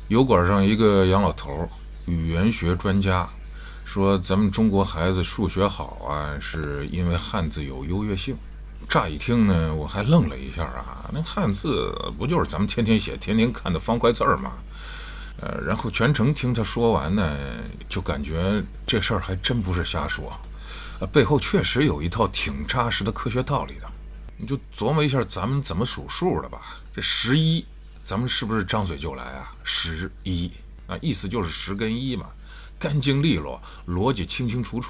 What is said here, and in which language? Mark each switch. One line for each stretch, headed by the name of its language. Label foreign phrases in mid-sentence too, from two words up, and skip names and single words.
Chinese: 油管上一個洋老頭，語言學專家，說咱們中國孩子數學好啊，是因為漢字有優越性。乍一聽呢，我還愣了一下啊，那漢字不就是咱們天天寫、天天看的方塊字嗎？然後全程听他說完呢，就感觉這事兒還真不是瞎說，背後確實有一套挺扎實的科學道理的。你就琢磨一下咱們怎麼數數的吧。這11，咱們是不是張嘴就來啊？11啊，意思就是10跟1嘛，乾淨利落，邏輯清清楚楚。